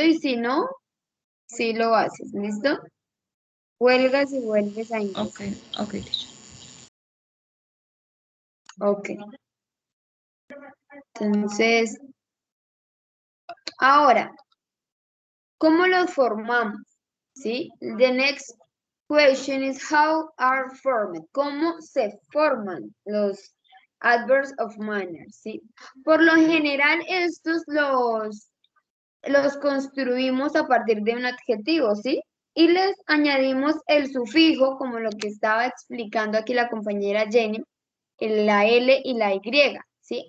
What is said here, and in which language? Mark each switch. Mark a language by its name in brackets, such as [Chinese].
[Spanish] Y si no, sí lo haces, ¿listo? Huelgas y vuelves a [English] Ok, [Spanish] ingresar. [English] ok, teacher. Ok. [Spanish] Entonces, ahora, ¿cómo los formamos? ¿Sí? [English] The next question is how are formed? [Spanish] ¿Cómo se forman los adverbs of manner? ¿Sí? Por lo general, estos los construimos a partir de un adjetivo, ¿sí? Y les añadimos el sufijo, como lo que estaba explicando aquí la compañera Jenny, la L y la Y, ¿sí?